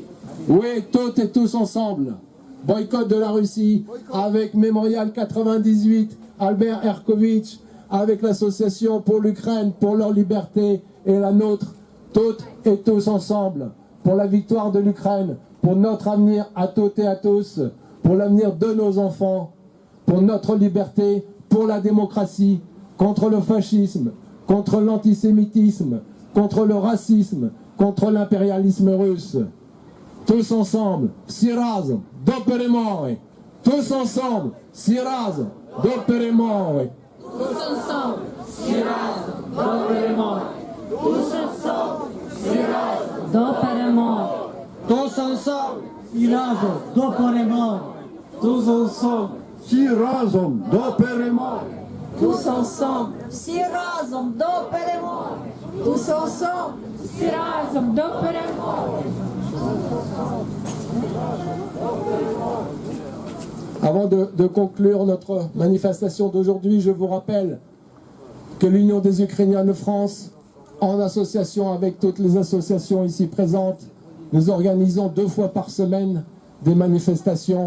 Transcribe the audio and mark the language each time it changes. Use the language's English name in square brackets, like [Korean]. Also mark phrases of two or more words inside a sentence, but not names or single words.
[French] Oui, toutes et tous ensemble. Boycott de la Russie avec Mémorial 98, Albert Herkovitch, avec l'association pour l'Ukraine, pour leur liberté et la nôtre, toutes et tous ensemble, pour la victoire de l'Ukraine, pour notre avenir à toutes et à tous, pour l'avenir de nos enfants, pour notre liberté, pour la démocratie, contre le fascisme, contre l'antisémitisme, contre le racisme, contre l'impérialisme russe. Tous ensemble, [Ukrainian] всі разом, до перемоги. [French] Tous ensemble, [Ukrainian] всі разом, до перемоги. [French] Tous ensemble, [Ukrainian] всі разом, до перемоги. [French] Tous ensemble, [Ukrainian] всі разом, до перемоги. [French] Tous ensemble, [Ukrainian] всі разом, до перемоги. [French] Tous ensemble, [Ukrainian] всі разом, до перемоги. [French] Tous ensemble, [Ukrainian] всі разом, до перемоги. [French] Tous ensemble, [Ukrainian] всі разом, до перемоги. [French] Avant de conclure notre manifestation d'aujourd'hui, je vous rappelle que l'Union des Ukrainiens de France, en association avec toutes les associations ici présentes, nous organisons 2 fois par semaine des manifestations.